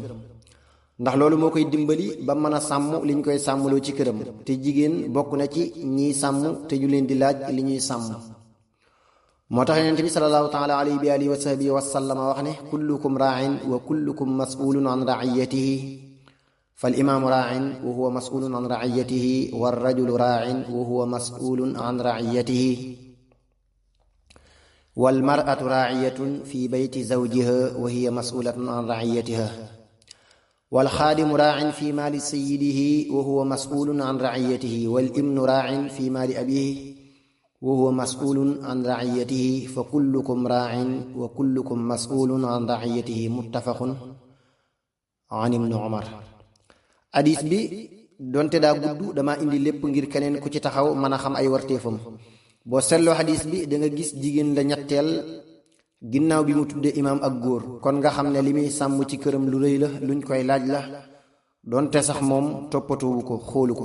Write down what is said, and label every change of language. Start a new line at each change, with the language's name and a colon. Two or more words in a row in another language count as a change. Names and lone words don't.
Wolof: ndax loolu moo koy dimbali ba mën a sàmm liñ koy sàmmloo ci këram, te jigéen bokk na ci ñiy sàmm te ñu leen di laaj li ñuy sàmm. moo tax yonent bi
Arabic: صلى الله تعالى عليه وآله وصحبه وسلم
Wolof: wax ne
Arabic: كلكم راع وكلكم مسؤول عن رعيته فالإمام راع وهو مسؤول عن رعيته والرجل راع وهو مسؤول عن رعيته والمرأة راعية في بيت زوجها وهي مسؤولة عن رعيتها. والخادم راع في مال سيده وهو مسؤول عن رعيته والابن راع في مال أبيه وهو مسؤول عن رعيته فكلكم راع وكلكم مسؤول عن رعيته متفق عن ابن عمر.
Wolof: hadis bi donte daa gudd dama indi lépp ngir keneen ku ci taxaw mën a xam ay warteefam. boo seetloo hadis bi da nga gis jigéen la ñetteel ginnaaw bi mu tuddee imaam ak góor, kon nga xam ne li muy sàmm ci këram lu rëy la, luñ koy laaj la, donte sax moom toppatoowu ko, xoolu ko.